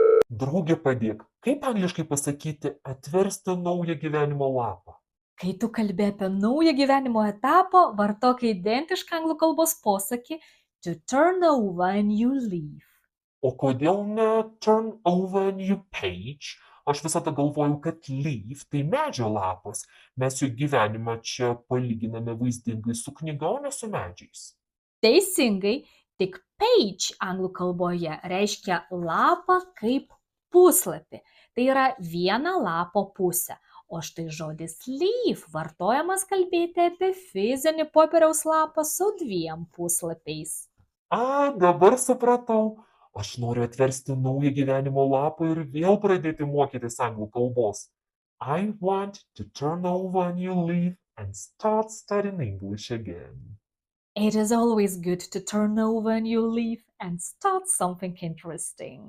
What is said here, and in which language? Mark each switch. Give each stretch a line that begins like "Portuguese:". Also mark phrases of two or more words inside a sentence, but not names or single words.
Lithuanian: Drauge padėk, kaip angliškai pasakyti atversti naują gyvenimo lapą? Kai tu kalbi apie naują gyvenimo etapą, vartok identišką anglų kalbos posakį
English: to turn over a new leaf.
Lithuanian: O kodėl ne
English: turn over a new page?
Lithuanian: Aš visada galvojau, kad leaf tai medžio lapas. Mes juk gyvenimą čia palyginame vaizdingai su knyga, o ne su medžiais. Teisingai, tik page anglų kalboje reiškia lapą kaip puslapį. Tai yra viena lapo pusė. O štai žodis leaf vartojamas kalbėti apie fizinį popieriaus lapą su dviem puslapiais. A, dabar supratau. Aš noriu atversti naują gyvenimo lapą ir vėl pradėti mokytis anglų kalbos.
English: I want to turn over a new leaf and start studying English again. It is always good to turn over a new leaf and start something interesting.